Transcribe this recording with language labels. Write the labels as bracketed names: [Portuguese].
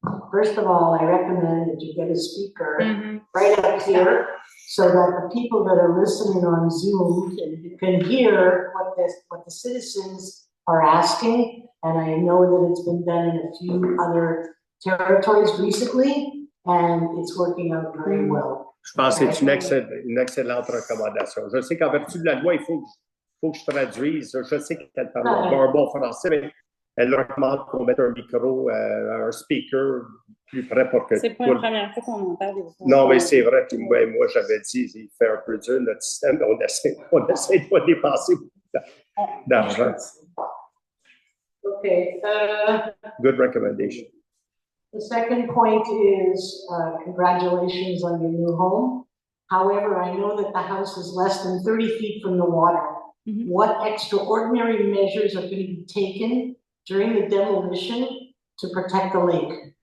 [English] First of all, I recommend that you get a speaker right up here so that the people that are listening on Zoom can hear what the citizens are asking. And I know that it's been done in a few other territories recently, and it's working out very well. [French] Je pense que c'est une excellente recommandation. Je sais qu'en vertu de la loi, il faut que je traduise. Je sais qu'elle parle un bon français, mais elle recommande qu'on mette un micro, un speaker plus près pour que... C'est pas la première fois qu'on en parle. Non, mais c'est vrai. Puis moi, j'avais dit, il fait un peu dur notre système. On essaie de pas dépenser beaucoup d'argent. [English] Okay. Good recommendation. The second point is congratulations on your new home. However, I know that the house is less than 30 feet from the water. Mm-hmm. What extraordinary measures are going to be taken during the demolition to protect the lake?